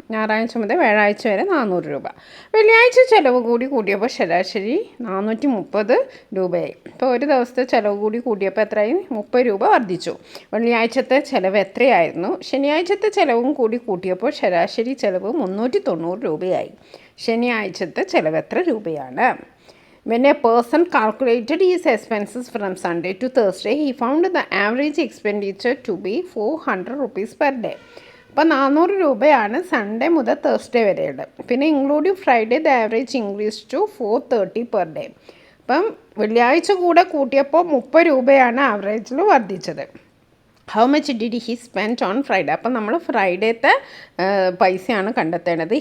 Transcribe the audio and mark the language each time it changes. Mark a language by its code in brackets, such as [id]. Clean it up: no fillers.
[ml] ഞായറാഴ്ച മുതൽ വ്യാഴാഴ്ച വരെ 400 രൂപ. വെള്ളിയാഴ്ച ചെലവ് കൂടിയപ്പോൾ ശരാശരി 430 രൂപയായി. ഇപ്പോൾ ഒരു ദിവസത്തെ ചെലവ് കൂടിയപ്പോൾ എത്രയായി? 30 രൂപ വർദ്ധിച്ചു. വെള്ളിയാഴ്ചത്തെ ചെലവ് എത്രയായിരുന്നു? ശനിയാഴ്ചത്തെ ചെലവും കൂട്ടിയപ്പോൾ ശരാശരി ചെലവ് 390 രൂപയായി. ശനിയാഴ്ചത്തെ ചെലവ് എത്ര രൂപയാണ്? [en] When a person calculated his expenses from Sunday to Thursday, he found the average expenditure to be 400 rupees per day. [ml] അപ്പോൾ 400 രൂപയാണ് സൺഡേ മുതൽ തേഴ്സ്ഡേ വരെയുള്ളത്. [en] പിന്നെ including Friday the average increase to 430 per day. [ml] അപ്പം വെള്ളിയാഴ്ച കൂടെ കൂട്ടിയപ്പോൾ 30 രൂപയാണ് ആവറേജിൽ വർദ്ധിച്ചത്. [en] How much did he spend on Friday? [ml] അപ്പം നമ്മൾ ഫ്രൈഡേത്തെ പൈസയാണ് കണ്ടെത്തേണ്ടത്.